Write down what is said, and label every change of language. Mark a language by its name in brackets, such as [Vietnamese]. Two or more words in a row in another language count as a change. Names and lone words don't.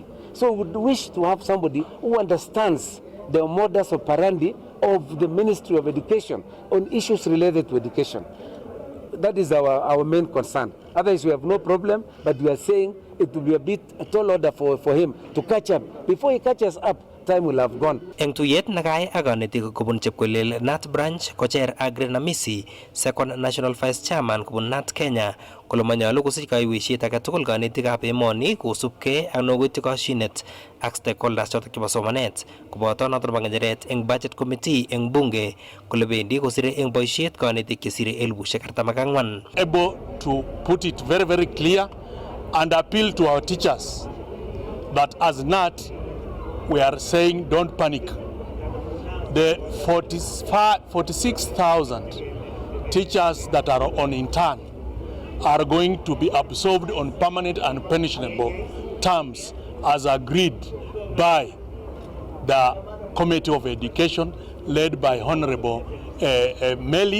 [English] So we would wish to have somebody who understands the modus operandi of the Ministry of Education on issues related to education. That is our main concern. Otherwise, we have no problem, but we are saying it will be a bit a tall order for him to catch up. Before he catches up, time will have gone. [Kalenjin] Eng tuyet nakay ak kanetik kubun Chepkoilel NAT branch kocher Agre Namisi, [English] second national vice chairman [Kalenjin] kubun NAT Kenya, kole manyalu kosich kaiwishet age tugul kanetikab emoni kosubkei ak nokoityi koshinet ak stakeholders chotok chebo somanet koboto noto nebo ng'echeret eng [English] budget committee [Kalenjin] eng bunge kole bendi kosire eng boisiet kanetik chesire 44,000. [English] Able to put it very, very clear and appeal to our teachers that as NAT we are saying don't panic. The 46,000 teachers that are on intern are going to be absorbed on permanent and pensionable terms as agreed by the Committee of Education led by Honorable Meli.